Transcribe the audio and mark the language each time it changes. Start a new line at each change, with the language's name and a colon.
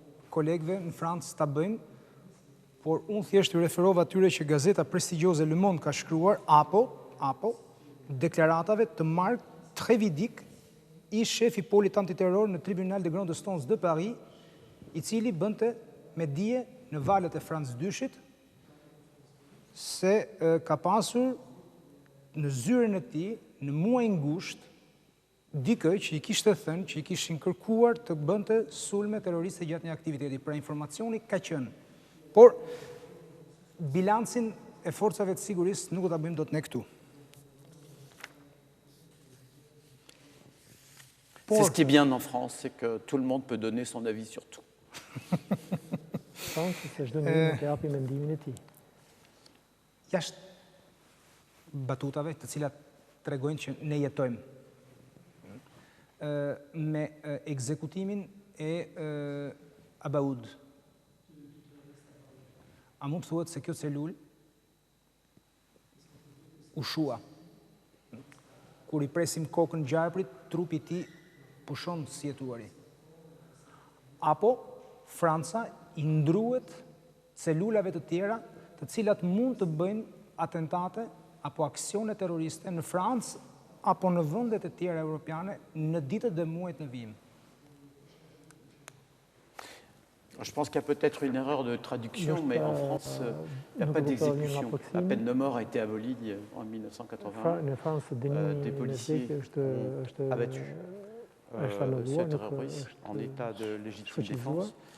Albanian: kolegëve në Francë ta bëjnë, por unë thjesht ju referova atyre që gazeta prestigjioze Le Monde ka shkruar apo deklaratave të Marc Trévidic, i shefi polit antiterror në
French: Tribunal de Grande Instance de Paris,
Albanian: i cili bënte me dije në valët e Franz dyshit se ka pasur në zyrën e tij në muaj ngusht dikë që i kishte thënë që i kishin kërkuar të bënte sulme terroriste gjatë një aktiviteti. Pra informacioni ka qenë. Por bilancin e forcave të sigurisë nuk do ta bëjmë dot ne këtu.
French: C'est ce qui est bien en France, c'est que tout le monde peut donner son avis sur tout.
Albanian: Franci se çdo njeri mund të japi mendimin e tij. Jashtë batutave të cilat tregojnë që ne jetojmë me ekzekutimin e Abaoud. A mund të thuhet se kjo celul u shua? Kur i presim kokën gjarprit, trupi i tij pushon si jetuari. Apo Franca i ndruhet celulave të tjera të cilat mund të bëjnë atentate apo aksione terroriste në Francë apo në vendet e tjera europiane në ditët dhe muajt në vijim.
French: Je pense qu'il y a peut-être une erreur de traduction, mais en France, il n'y a pas d'exécution. La peine de mort a été abolie en 1981. Des policiers ont abattu ce terroriste en état de légitime défense.